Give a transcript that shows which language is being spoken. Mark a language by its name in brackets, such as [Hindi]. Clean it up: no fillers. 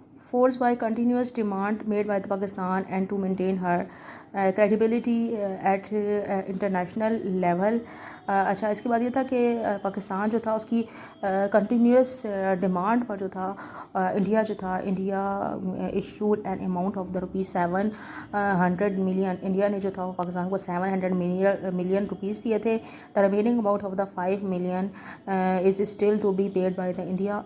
[English] forced by continuous demand made by the Pakistan and to maintain her credibility at international level. [Urdu] اچھا اس کے بعد یہ تھا کہ پاکستان جو تھا اس کی کنٹینیوس ڈیمانڈ پر جو تھا انڈیا جو تھا [English] India issued an amount of the ₹700 million. [Urdu] India نے جو تھا وہ پاکستان کو 700 ملین روپیز دیے تھے. [English] The remaining amount of the 5 million is still to be paid by the India.